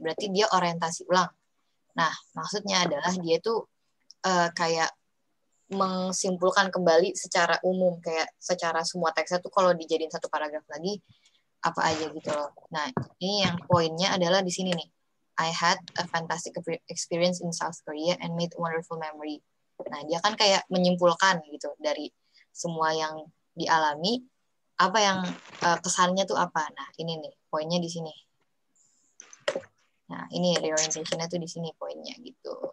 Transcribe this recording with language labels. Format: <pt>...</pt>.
<id>Berarti dia orientasi ulang. Nah, maksudnya adalah dia tuh kayak mensimpulkan kembali secara umum, kayak secara semua teksnya tuh kalau dijadiin satu paragraf lagi, apa aja gitu loh. Nah, ini yang poinnya adalah di sini nih.</id> <en>I had a fantastic experience in South Korea and made a wonderful memory.</en> <id>Nah, dia kan kayak menyimpulkan gitu dari semua yang dialami, apa yang kesannya tuh apa. Nah, ini nih poinnya di sini. Nah, ini reorientation-nya tuh di sini poinnya gitu.</id>